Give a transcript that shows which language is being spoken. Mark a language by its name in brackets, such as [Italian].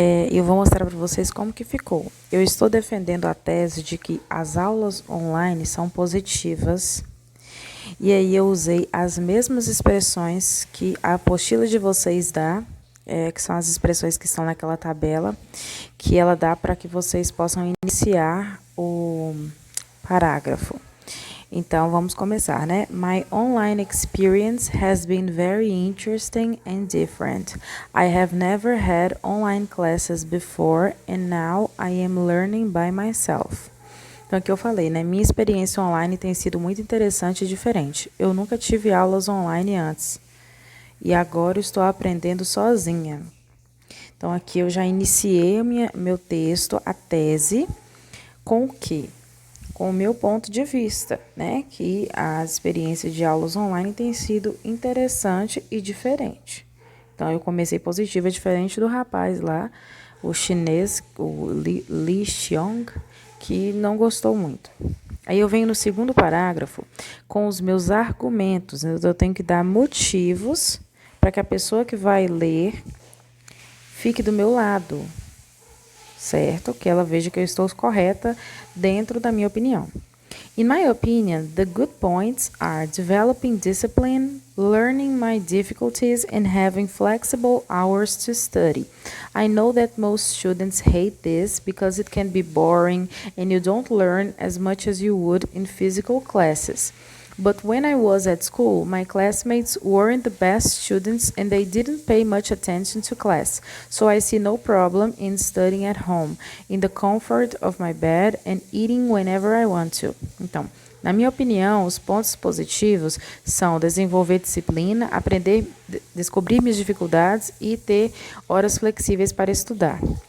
[Portuguese] Eu vou mostrar para vocês como que ficou. Eu estou defendendo a tese de que as aulas online são positivas. E aí eu usei as mesmas expressões que a apostila de vocês dá, que são as expressões que estão naquela tabela, que ela dá para que vocês possam iniciar o parágrafo. Então, vamos começar, né? [English] My online experience has been very interesting and different. I have never had online classes before and now I am learning by myself. [Portuguese] Então, aqui eu falei, né? Minha experiência online tem sido muito interessante e diferente. Eu nunca tive aulas online antes e agora eu estou aprendendo sozinha. Então, aqui eu já iniciei meu texto, a tese, com o quê? Com o meu ponto de vista, né? Que a experiência de aulas online tem sido interessante e diferente. Então, eu comecei positiva, diferente do rapaz lá, o chinês, o Lee Cheong, que não gostou muito. Aí eu venho no segundo parágrafo com os meus argumentos. Eu tenho que dar motivos para que a pessoa que vai ler fique do meu lado, certo? Que ela veja que eu estou correta dentro da minha opinião. [English] In my opinion, the good points are developing discipline, learning my difficulties, and having flexible hours to study. I know that most students hate this because it can be boring and you don't learn as much as you would in physical classes. But when I was at school, my classmates weren't the best students and they didn't pay much attention to class. So I see no problem in studying at home, in the comfort of my bed and eating whenever I want to. [Portuguese] Então, na minha opinião, os pontos positivos são desenvolver disciplina, aprender, descobrir minhas dificuldades e ter horas flexíveis para estudar.